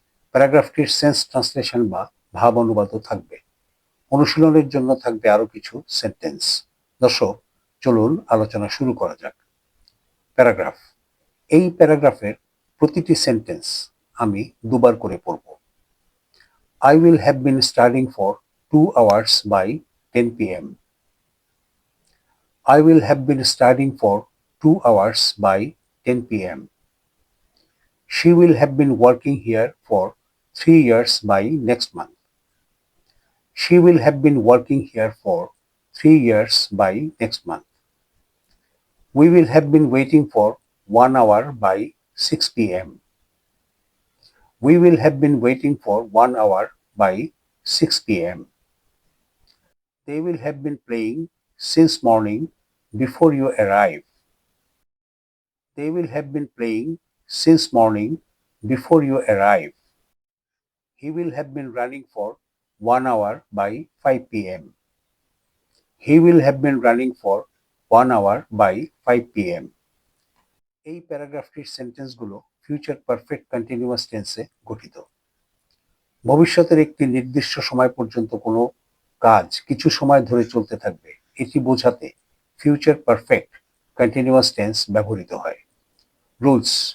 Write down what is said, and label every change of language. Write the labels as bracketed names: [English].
[Bangla] প্যারাগ্রাফটির sense translation বা ভাব অনুবাদও থাকবে। অনুশীলনের জন্য থাকবে আরও কিছু সেন্টেন্স। দর্শক, চলুন আলোচনা শুরু করা যাক। প্যারাগ্রাফ। এই প্যারাগ্রাফের প্রতিটি সেন্টেন্স আমি দুবার করে পড়ব। [English] I will have been studying for 2 hours by 10 p.m. I will have been studying for 2 hours by 10 p.m. She will have been working here for 3 years by next month. She will have been working here for 3 years by next month. We will have been waiting for 1 hour by 6 p.m. We will have been waiting for 1 hour by 6 p.m. They will have been playing since morning before you arrive. They will have been playing since morning before you arrive. He will have been running for 1 hour by 5 p.m. He will have been running for 1 hour by 5 p.m. [Bangla] এই প্যারাগ্রাফটির সেন্টেন্সগুলো future perfect continuous টেন্সে গঠিত। ভবিষ্যতের একটি নির্দিষ্ট সময় পর্যন্ত কোনো কাজ কিছু সময় ধরে চলতে থাকবে, এটি বোঝাতে ফিউচার পারফেক্ট কন্টিনিউয়াস টেন্স ব্যবহৃত হয়। রুলস।